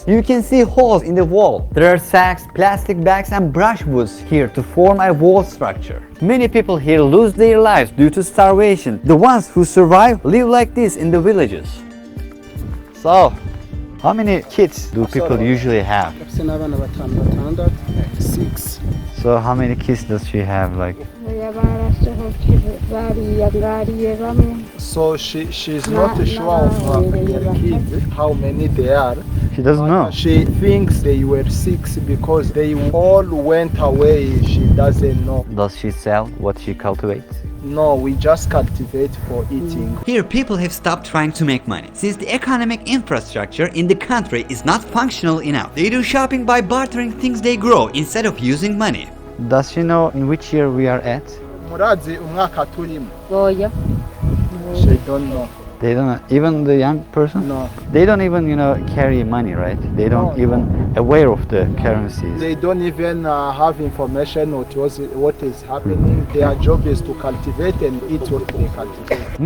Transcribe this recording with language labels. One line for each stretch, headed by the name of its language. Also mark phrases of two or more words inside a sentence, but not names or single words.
English: You can see holes in the wall. There are sacks, plastic bags and brushwoods here to form a wall structure. Many people here lose their lives due to starvation. The ones who survive live like this in the villages. So, how many kids do people usually have?
Rundi: bafise n'abana batandatu
English: 6. So how many kids does she have? Like, So she's not sure of their kids, how many they are. she doesn't know. She thinks they were 6 because they all went away. She doesn't know. Does she sell what she cultivates? No, we just cultivate for eating. Here people have stopped trying to make money since the economic infrastructure in the country is not functional enough. They do shopping by bartering things they grow instead of using money. Does she know in which year we are at?
Rundi: Murazi umwaka turimo. Oya.
English: She don't know. They don't know. Even the young person? No. They don't even, carry money, right? They don't No. even aware of the currencies. They don't even have information on what is happening. Their job is to cultivate and eat what they cultivate.